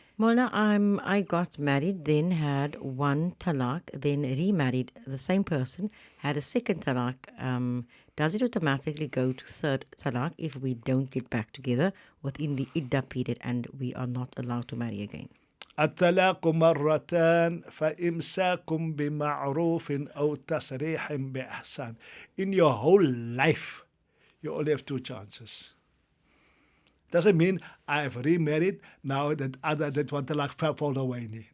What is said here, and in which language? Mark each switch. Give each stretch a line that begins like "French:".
English: Mola, I got married, then had one talaq, then remarried the same person, had a second talaq. Does it automatically go to third talaq if we don't get back together within the iddah period and we are not allowed to marry again?
Arabic: الطلاق مرتان فإمساك بمعروف أو تسريح بإحسان.
English: In your whole life, you only have two chances. Doesn't mean I've remarried, now that one talaq fall away.